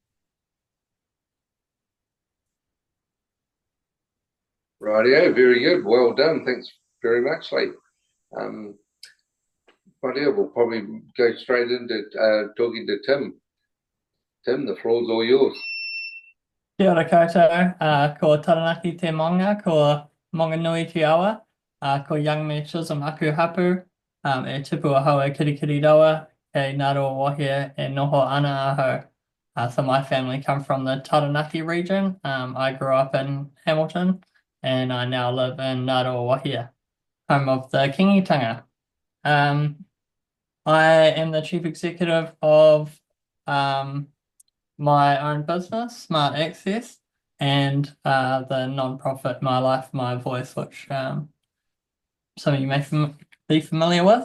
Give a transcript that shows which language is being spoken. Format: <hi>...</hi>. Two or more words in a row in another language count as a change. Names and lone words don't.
<en>Rightio, very good. Well done. Thanks very much, Lee. Rightio, we'll probably go straight into talking to Tim. Tim, the floor's all yours.</en> <mi>Kia ora koutou, ko Taranaki te Maunga, ko Maunganui te Awa, ko Young Me Chisholm Aku Hapu, e tipu ahau e kirikiri rawa, e Ngāroa Wahia, e noho ana ahau.</mi> <en>So my family come from the Taranaki region. I grew up in Hamilton, and I now live in Ngāroa Wahia, home of the Kingitanga. I am the chief executive of my own business, Smart Access, and the non-profit My Life, My Voice, which some of you may be familiar with.</en>